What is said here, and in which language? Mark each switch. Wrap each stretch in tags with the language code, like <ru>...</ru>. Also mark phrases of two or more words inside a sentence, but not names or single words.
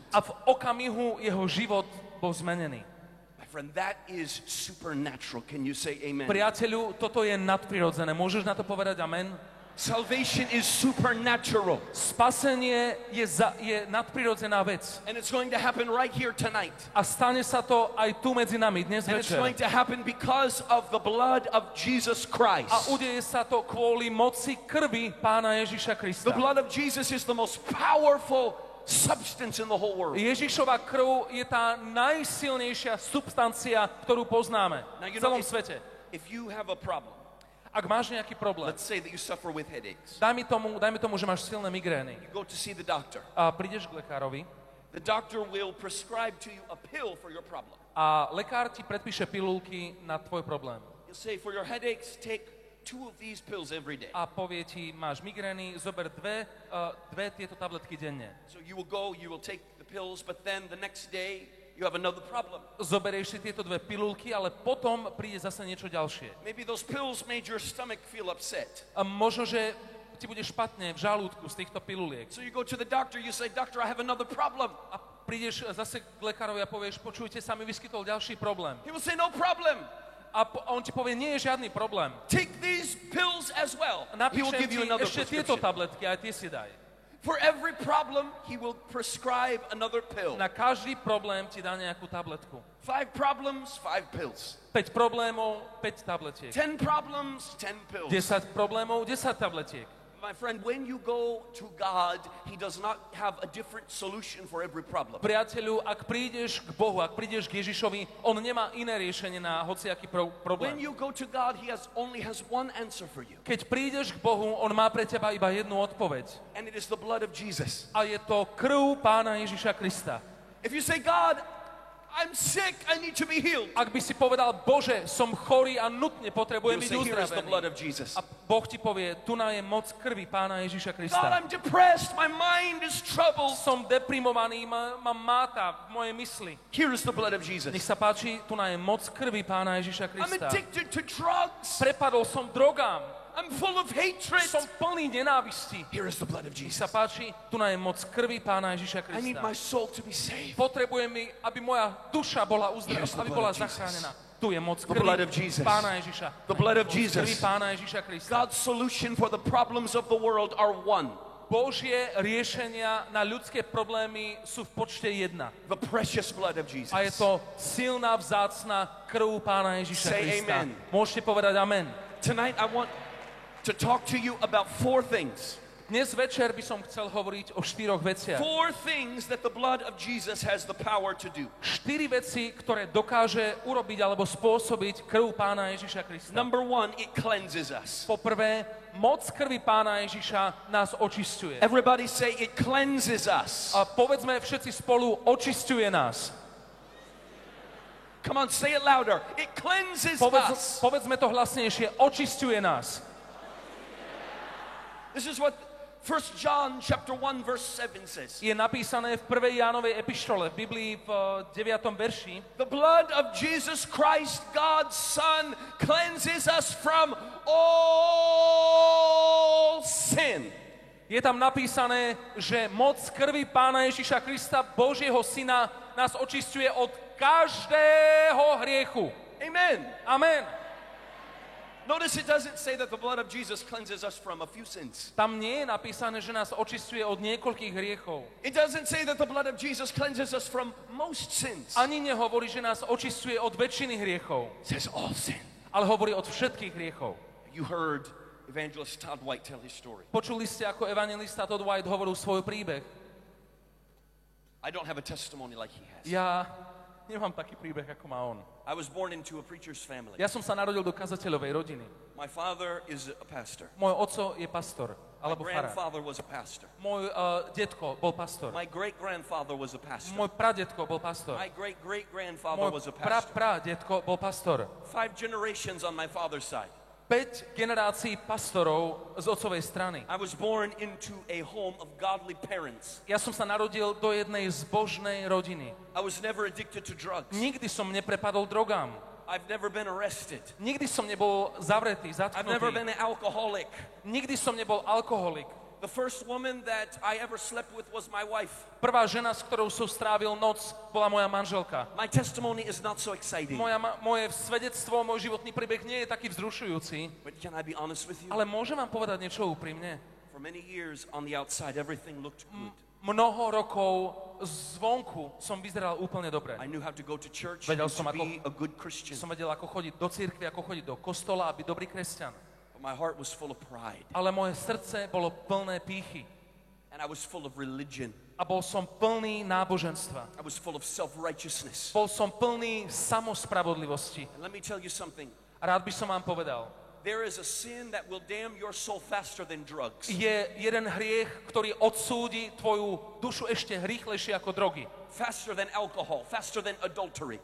<sk>A v okamihu jeho život bol zmenený.</sk> <en>My friend, that is supernatural. Can you say amen?</en> <sk>Priateľu, toto je nadprirodzené. Môžeš na to povedať amen?</sk> <en>Salvation is supernatural.</en> <sk>Spasenie je nadprirodzená vec.</sk> <en>And it's going to happen right here tonight.</en> <sk>A stane sa to aj tu medzi nami dnes</sk> <en>And it's</en> <sk>večer.</sk> <en>going to happen because of the blood of Jesus Christ.</en> <sk>A udeje sa to kvôli moci krvi Pána Ježiša Krista.</sk> <en>The blood of Jesus is the most powerful substance in the whole world.</en> <sk>Ježišova krv je tá najsilnejšia substancia, ktorú poznáme v celom svete.</sk> <en>If you have a problem,</en> <sk>Ak máš nejaký problém,</sk> <en>let's say that you suffer with headaches.</en> <sk>dajme tomu, že máš silné migrény</sk> <en>You go to see the doctor.</en> <sk>a prídeš k lekárovi</sk> <en>The doctor will prescribe to you a pill for your problem.</en> <sk>a lekár ti predpíše pilulky na tvoj problém.</sk> <en>He'll say, for your headaches, take 2 of these pills every day.</en> <sk>A povie ti, máš migrény, zober dve tieto tabletky denne.</sk> <en>So you will go, you will take the pills, but then the next day you have another problem.</en> <sk>Zoberieš si tieto dve pilulky, ale potom príde zase niečo ďalšie.</sk> <en>Maybe those pills made your stomach feel upset.</en> <sk>A možno, že ti bude špatne v žalúdku z týchto piluliek.</sk> <en>So you go to the doctor, you say, doctor, I have another problem.</en> <sk>A prídeš zase k lekárovi a povieš, počujte, sa mi vyskytol ďalší problém.</sk> <en>He will say, no problem.</en> <sk>A on ti povie, nie je žiadny problém.</sk> <en>Take these pills as well. He will</en> <sk>Napíšem</sk> <en>give</en> <sk>ti</sk> <en>you another</en> <sk>ešte tieto</sk> <en>prescription.</en> <sk>tabletky, aj tie si daj.</sk> <en>For every problem, he will prescribe another pill.</en> <sk>Na každý problém ti dá nejakú tabletku.</sk> <en>5 problems, 5 pills.</en> <sk>5 problémov, 5 tabletiek.</sk> <en>10 problems, 10 pills.</en> <sk>10 problémov, 10 tabletiek.</sk> <en>My friend, when you go to God, he does not have a different solution for every problem.</en> <sk>Priateľu, ak prídeš k Bohu, ak prídeš k Ježišovi, on nemá iné riešenie na hociaký</sk> <en>When</en> <sk>problém.</sk> <en>you go to God, he only has one answer for you.</en> <sk>Keď prídeš k Bohu, on má pre teba iba jednu odpoveď.</sk> <en>And it is the blood of Jesus.</en> <sk>A je to krv Pána Ježiša Krista.</sk> <en>If you say, God, I'm sick, I need to be healed.</en> <sk>Ak by si povedal, Bože, som chorý a nutne potrebujem</sk> <en>He'll</en> <sk>byť</sk> <en>say, here is the blood</en> <sk>uzdravený.</sk> <en>of Jesus.</en> <sk>A Boh ti povie, tu je moc krvi Pána Ježiša</sk> <en>God,</en> <sk>Krista.</sk> <en>I'm depressed, my mind is troubled.</en> <sk>Som deprimovaný, ma máta v mojej mysli.</sk> <en>Here is the blood of Jesus.</en> <sk>Nech sa páči, tu je moc krvi Pána Ježiša</sk> <en>I'm</en> <sk>Krista.</sk> <en>addicted to drugs.</en> <sk>Prepadol som drogám,</sk> <en>I'm full of hatred.</en> <sk>som plný nenávisti.</sk> <en>Here is the blood of</en> <sk>Nech</sk> <en>Jesus.</en> <sk>sa páči, tu je moc krvi Pána Ježiša</sk> <en>I need</en> <sk>Krista.</sk> <en>my soul to be saved.</en> <sk>Potrebujem, aby moja duša bola uzdravená,</sk> <en>Here's the</en> <sk>aby</sk> <en>blood</en> <sk>bola</sk> <en>of Jesus.</en> <sk>zachránená. Tu je moc</sk> <en>blood</en> <sk>krvi</sk> <en>of Jesus.</en> <sk>Pána Ježiša.</sk> <en>The blood of</en> <sk>Moc krvi</sk> <en>Jesus.</en> <sk>Pána Ježiša Krista.</sk> <en>God's solution for the problems of the world are one.</en> <sk>Božie riešenia na ľudské problémy sú v počte 1.</sk> <en>The precious blood of Jesus.</en> <sk>A je to silná, vzácna krv Pána Ježiša</sk> <en>Say</en> <sk>Krista.</sk> <en>amen.</en> <sk>Môžete povedať amen.</sk> <en>Tonight I want to talk to you about 4 things.</en> <sk>Dnes večer by som chcel hovoriť o 4 veciach.</sk> <en>4 things that the blood of Jesus has the power to do.</en> <sk>4 veci, ktoré dokáže urobiť alebo spôsobiť krv Pána Ježiša Krista.</sk> <en>Number 1, it cleanses us.</en> <sk>Poprvé, moc krvi Pána Ježiša nás očisťuje.</sk> <en>Everybody say it cleanses us.</en> <sk>A povedzme všetci spolu, očisťuje nás.</sk> <en>Come on, say it louder. It cleanses us.</en> <sk>Povedzme to hlasnejšie, očisťuje nás.</sk> <en>This is what 1 John chapter 1 verse 7 says,</en> <sk>Je napísané v 1. Jánovej epištole, v Biblii v 9. verši,</sk> <en>the blood of Jesus Christ, God's Son, cleanses us from all sin.</en> <sk>je tam napísané, že moc krvi Pána Ježiša Krista, Božieho Syna, nás očisťuje od každého hriechu.</sk> <en>Amen.</en> <sk>Amen.</sk> <en>Notice it doesn't say that the blood of Jesus cleanses us from a few sins.</en> <sk>Tam nie je napísané, že nás očisťuje od niekoľkých hriechov.</sk> <en>It doesn't say that the blood of Jesus cleanses us from most sins.</en> <sk>Ani nehovorí, že nás očisťuje od väčšiny hriechov,</sk> <en>It says all sin.</en> <sk>ale hovorí od všetkých hriechov.</sk> <en>You heard evangelist Todd White tell his story.</en> <sk>Počuli ste, ako evangelista Todd White hovoril svoj príbeh.</sk> <en>I don't have a testimony like he has.</en> <sk>Ja nemám taký príbeh, ako má on.</sk> <en>I was born into a preacher's family.</en> <sk>Ja som sa narodil do kazateľovej rodiny.</sk> <en>My father is a pastor.</en> <sk>Môj otco je pastor,</sk> <en>My</en> <sk>alebo farár.</sk> <en>grandfather was a pastor.</en> <sk>Môj detko bol pastor.</sk> <en>My great-grandfather was a pastor.</en> <sk>Môj pradetko bol pastor.</sk> <en>My great-great-grandfather was a</en> <sk>Môj</sk> <en>pastor.</en> <sk>pradetko bol pastor.</sk> <en>5 generations on my father's side.</en> <sk>5 generácií pastorov z otcovej strany.</sk> <en>I was born into a home of godly parents.</en> <sk>Ja som sa narodil do jednej zbožnej rodiny.</sk> <en>I was never addicted to drugs.</en> <sk>Nikdy som neprepadol drogám.</sk> <en>I've never been arrested.</en> <sk>Nikdy som nebol zavretý,</sk> <en>I've never been</en> <sk>zatknutý.</sk> <en>an alcoholic.</en> <sk>Nikdy som nebol alkoholik.</sk> <en>The first woman that I ever slept with was my wife.</en> <sk>Prvá žena, s ktorou som strávil noc, bola moja manželka.</sk> <en>My testimony is not so exciting.</en> <sk>Moje svedectvo, môj životný príbeh nie je taký vzrušujúci,</sk> <en>But can I be honest with you?</en> <sk>ale môžem vám povedať niečo úprimne.</sk> <en>For many years on the outside, everything looked good.</en> <sk>Mnoho rokov zvonku som vyzeral úplne dobre.</sk> <en>I knew how to go to church</en> <sk>Vedel</sk> <en>and</en> <sk>som,</sk> <en>to be a good Christian.</en> <sk>Som vedel, ako chodiť do cirkvi, ako chodiť do kostola a byť dobrý kresťan.</sk> <en>But my heart was full of pride.</en> <sk>Ale moje srdce bolo plné pýchy.</sk> <en>And I was full of religion.</en> <sk>A bol som plný náboženstva.</sk> <en>I was full of self-righteousness.</en> <sk>Bol som plný samospravodlivosti.</sk> <en>And let me tell you something.</en> <sk>A rád by som vám povedal,</sk> <en>There is a sin that will damn your soul faster than drugs.</en> <sk>je jeden hriech, ktorý odsúdi tvoju dušu ešte rýchlejšie ako drogy.</sk> <en>Faster than alcohol, faster than adultery.</en>